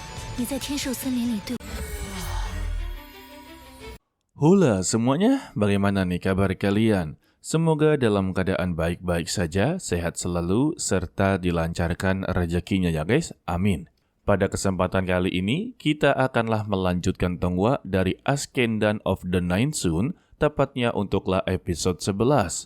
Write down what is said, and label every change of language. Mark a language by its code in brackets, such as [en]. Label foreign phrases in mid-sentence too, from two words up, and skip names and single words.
[zh] 你在天寿森林里对。 [id] Hula semuanya, bagaimana nih kabar kalian? Semoga dalam keadaan baik-baik saja, sehat selalu, serta dilancarkan rezekinya ya guys, amin. Pada kesempatan kali ini, kita akanlah melanjutkan tongwa dari Ascendan of the Nine Sun, tepatnya untuklah episode 11.